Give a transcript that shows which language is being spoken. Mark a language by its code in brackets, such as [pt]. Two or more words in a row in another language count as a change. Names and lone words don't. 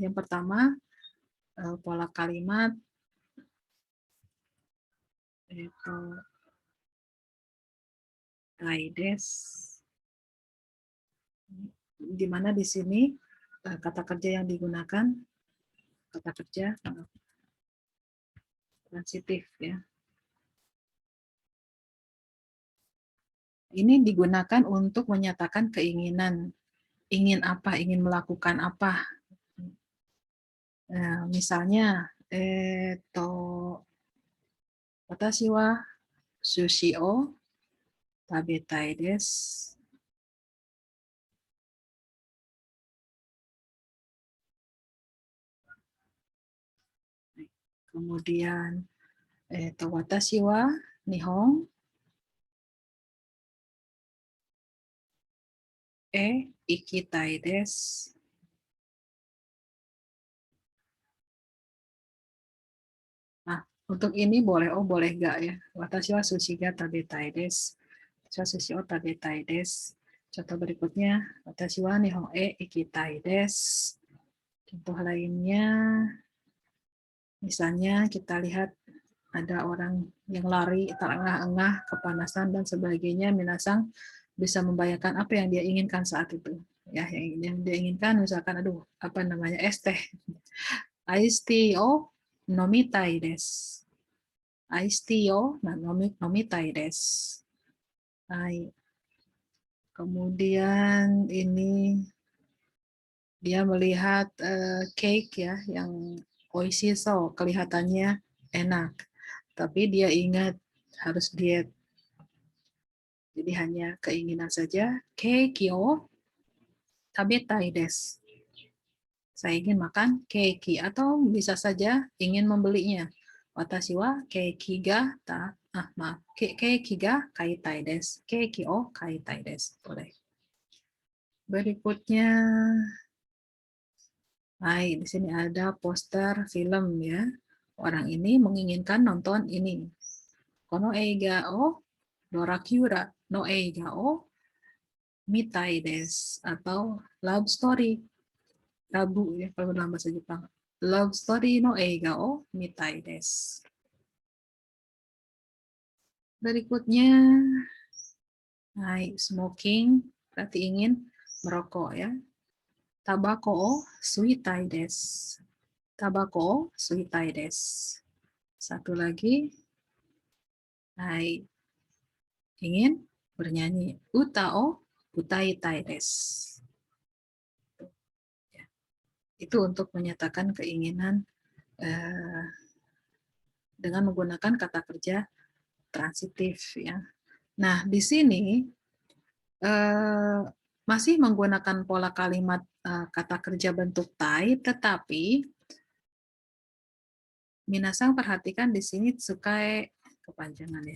[id] Yang pertama pola kalimat itu kaides, di mana di sini kata kerja yang digunakan kata kerja transitif ya. Ini digunakan untuk menyatakan keinginan, ingin apa, ingin melakukan apa. [ja] Nah, misalnya 私は寿司を食べたいです. Kemudian 私は日本行きたいです. [id] Nah, untuk ini boleh boleh enggak ya. [ja] 私は寿司が食べたいです。私は寿司を食べたいです. [id] Contoh berikutnya, [ja] 私は日本行きたいです. [id] Contoh lainnya, misalnya kita lihat ada orang yang lari terengah-engah, kepanasan dan sebagainya. Minasang bisa membayangkan apa yang dia inginkan saat itu. Ya, yang dia inginkan misalkan apa namanya es teh. [en] Iced tea [ja] を飲みたいです. [en] Iced tea [ja] を飲みたいです. [id] Kemudian ini dia melihat cake ya yang oishiso, kelihatannya enak. Tapi dia ingat harus diet. Jadi hanya keinginan saja. [ja] ケーキを食べたいです. [id] Saya ingin makan keiki atau bisa saja ingin membelinya. [ja] 私はケーキがケーキが買いたいです. ケーキを買いたいです. [id] Boleh. Berikutnya, di sini ada poster film ya. Orang ini menginginkan nonton ini. [ja] この映画をドラキュラの映画を見たいです, [en] atau love story. [id] Rabu ya kalau dalam bahasa Jepang. [en] Love story [ja] の映画を見たいです. [id] Berikutnya, smoking berarti ingin merokok ya. [ja] たばこを吸いたいです. たばこを吸いたいです. [id] Satu lagi, ingin bernyanyi. [ja] 歌を歌いたいです. [id] Itu untuk menyatakan keinginan dengan menggunakan kata kerja transitif ya. Nah, di sini masih menggunakan pola kalimat kata kerja bentuk tai, tetapi minasang perhatikan di sini tsukae kepanjangan ya.